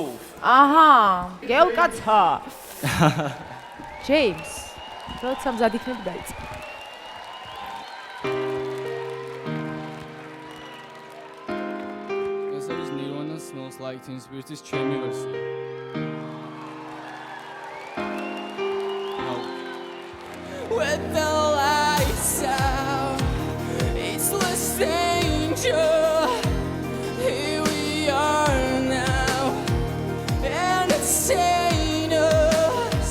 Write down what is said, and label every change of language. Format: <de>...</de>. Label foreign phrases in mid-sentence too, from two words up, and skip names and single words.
<ka>აჰა, გელკაცა. ჯეიმს, როცა მზად იქნები დაიწყე. ეს არის Nirvana Smells Like Teen Spirit-ის ჩემი ვერსია.</ka> <en>With the lights out, it's less danger. Here we are now, and it's saying us.</en>